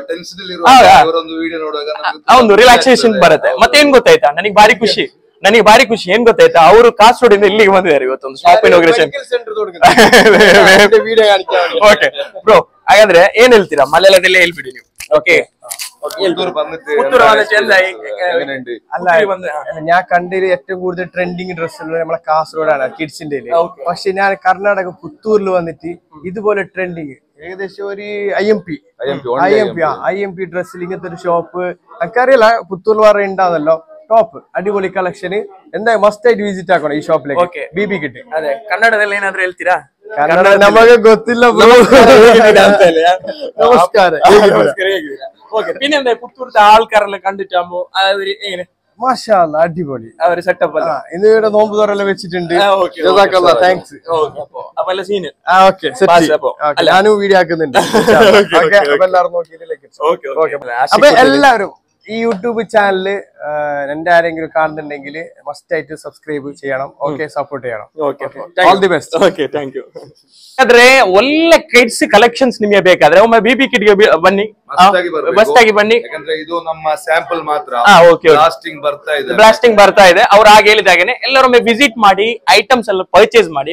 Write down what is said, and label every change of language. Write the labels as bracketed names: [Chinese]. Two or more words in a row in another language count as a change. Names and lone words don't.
[Kannada] ಒಂದು ರಿಲ್ಯಾಕ್ಸೇಷನ್ ಬರುತ್ತೆ. ಮತ್ತೇನ್ ಗೊತ್ತಾಯ್ತಾ, ನನಗೆ ಭಾರಿ ಖುಷಿ ಏನ್ ಗೊತ್ತಾಯ್ತಾ, ಅವರು ಕಾಸರಗೋಡಿಂದ ಇಲ್ಲಿಗೆ ಬಂದಿದ್ದಾರೆ ಇವತ್ತೊಂದು [English] shop inauguration. OK bro, [Kannada] ಹಾಗಾದ್ರೆ ಏನ್ ಹೇಳ್ತೀರಾ? ಮಲಯಾಳದಲ್ಲೇ ಹೇಳ್ಬಿಡಿ ನೀವು. ಓಕೆ, [Malayalam] ഞാൻ കണ്ടതിൽ ഏറ്റവും കൂടുതൽ [English] trending dresses [Malayalam] നമ്മളെ കാസർഗോഡാണ് കിഡ്സിന്റെ. പക്ഷെ ഞാൻ കർണാടക പുത്തൂരിൽ വന്നിട്ട് ഇതുപോലെ ട്രെൻഡിങ് ഏകദേശം ഒരു IMP ഡ്രസ്സിൽ ഇങ്ങനത്തെ ഒരു ഷോപ്പ് എനിക്കറിയില്ല, പുത്തൂരിൽ വേറെ ഉണ്ടാവുന്നല്ലോ. ടോപ്പ് അടിപൊളി കളക്ഷന്. എന്താ മസ്റ്റ് ആയിട്ട് വിസിറ്റ് ആക്കണം ഈ ഷോപ്പിലേക്ക്. [Kannada] BB ಕಿಡ್. ಅದೇ ಕನ್ನಡದಲ್ಲಿ ಏನಾದ್ರೂ ಹೇಳ್ತೀರಾ? ಕನ್ನಡ ನಮಗೆ ಗೊತ್ತಿಲ್ಲ. ನಮಸ್ಕಾರ. [Malayalam] പിന്നെ പുത്തൂരത്തെ ആൾക്കാരെല്ലാം കണ്ടിട്ടാകുമ്പോ [Arabic] ما شاء الله, [Malayalam] അടിപൊളി അവര് സെറ്റപ്പ് അല്ല. ഇന്ന് ഇവിടെ നോമ്പ് തുറയെല്ലാം വെച്ചിട്ടുണ്ട്. താങ്ക്സ്. ഞാനും വീഡിയോ ആക്കുന്നുണ്ട്. അപ്പൊ എല്ലാവരും നോക്കിയിട്ട്. അപ്പൊ എല്ലാവരും ഈ [English] YouTube channel [Malayalam] എന്റെ ആരെങ്കിലും കാണുന്നുണ്ടെങ്കിൽ മസ്റ്റ് ആയിട്ട് സബ്സ്ക്ರೈಬ್ ചെയ്യണം. [English] OK support ചെയ്യണം. all the best. OK thank you. [Kannada] ಆದ್ರೆ ಒಳ್ಳೆ [English] kids collections [Kannada] ನಿಮಗೆ ಬೇಕಾದ್ರೆ ಒಮ್ಮೆ ಬಿಬಿ ಕಿಡ್ಗೆ ಬನ್ನಿ, ಮಸ್ತ್ ಆಗಿ ಬನ್ನಿ. ಯಾಕಂದ್ರೆ ಇದು ನಮ್ಮ ಸ್ಯಾಂಪಲ್ ಮಾತ್ರ, ಬ್ಲಾಸ್ಟಿಂಗ್ ಬರ್ತಾ ಇದೆ. ಅವ್ರು ಹಾಗೆ ಹೇಳಿದಾಗೇನೆ ಎಲ್ಲರೊಮ್ಮೆ ವಿಸಿಟ್ ಮಾಡಿ ಐಟಮ್ಸ್ ಎಲ್ಲ ಪರ್ಚೇಸ್ ಮಾಡಿ.